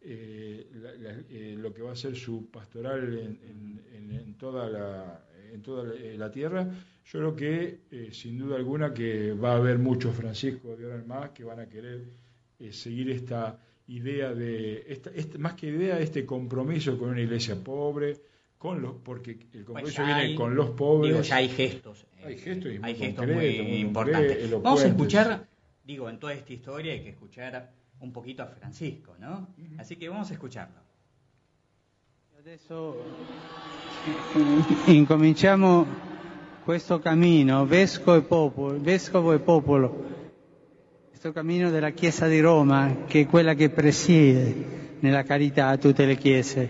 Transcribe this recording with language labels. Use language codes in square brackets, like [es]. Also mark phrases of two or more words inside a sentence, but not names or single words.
[es] lo que va a ser su pastoral en toda la tierra, yo creo que sin duda alguna que va a haber muchos Franciscos de ahora en más que van a querer seguir esta idea más que idea, este compromiso con una iglesia pobre, porque el compromiso viene con los pobres. Ya hay gestos. Hay gestos muy importantes. Vamos a escuchar, en toda esta historia hay que escuchar un poquito a Francisco, ¿no? Así que vamos a escucharlo. [it] Adesso incominciamo questo cammino, vescovo e popolo, questo cammino della Chiesa di Roma, che è quella che presiede nella carità a tutte le chiese.